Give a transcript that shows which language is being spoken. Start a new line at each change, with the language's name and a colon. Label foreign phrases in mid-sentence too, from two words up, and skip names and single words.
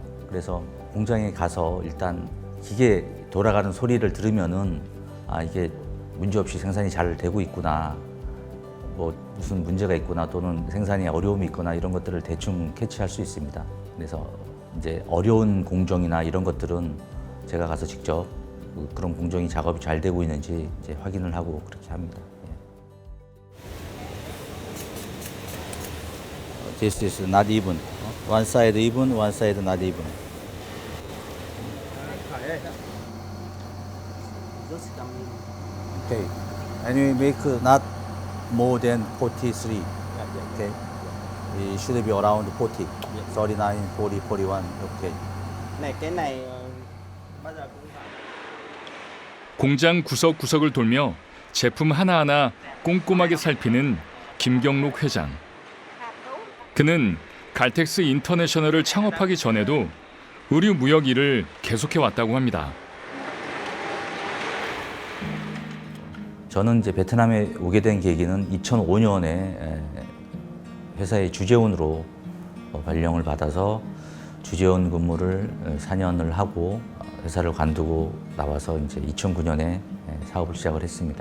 Korean: 그래서 공장에 가서 일단 기계 돌아가는 소리를 들으면은 이게 문제없이 생산이 잘 되고 있구나, 무슨 문제가 있구나 또는 생산에 어려움이 있거나 이런 것들을 대충 캐치할 수 있습니다. 그래서 이제 어려운 공정이나 이런 것들은 제가 가서 직접 그런 공정이 작업이 잘 되고 있는지 이제 확인을 하고 그렇게 합니다.
English: This is not even. One side even, one side not even. Okay. And we make not more than 43. Okay. It should be around 40. 39, 40, 41. Okay.
Vietnamese: Này cái này bao giờ cũng phải.
Korean: 공장 구석구석을 돌며 제품 하나하나 꼼꼼하게 살피는 김경록 회장. 그는 갈텍스 인터내셔널을 창업하기 전에도 의류 무역 일을 계속해 왔다고 합니다. 저는 이제 베트남에 오게 된 계기는 2005년에 회사의 주재원으로 발령을 받아서 주재원 근무를 4년을 하고 회사를 관두고 나와서 이제 2009년에 사업을 시작을 했습니다.